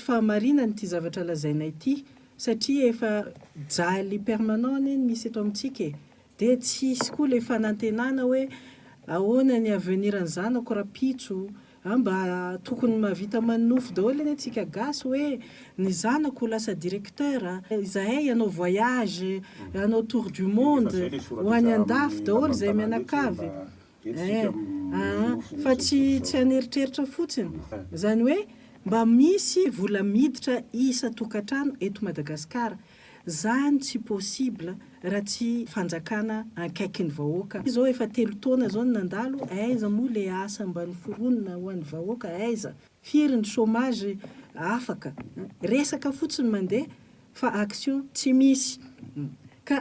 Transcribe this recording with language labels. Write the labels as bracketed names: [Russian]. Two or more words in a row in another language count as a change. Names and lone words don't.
[Malagasy] fahamarinany ty zavatra lazainay ty satria efa jaly permanent iny misy eto amintsika dia tsisy koa le fanantenana hoe ahoana ny avenir ny zanako rapitso mba tokony mahavita manofo daholo eny antsika gasy hoe ny zanako lasa directeur izahay anao voyage anao [French] tour du monde [Malagasy] ho any andafy daholo zay mianakavy fa tsy haneritreritra fotsiny zany hoe mba misy vola miditra isa tokatrano eto Madagasikara zany tsy possible raha tsy fanjakana ankaikin'ny vahoaka zao efa 3 taona zao nandalo aiza moa le asa mbany foronina ho an'ny vahoaka aiza firy ny chômage afaka resaka fotsiny mandeha fa action tsy misy ka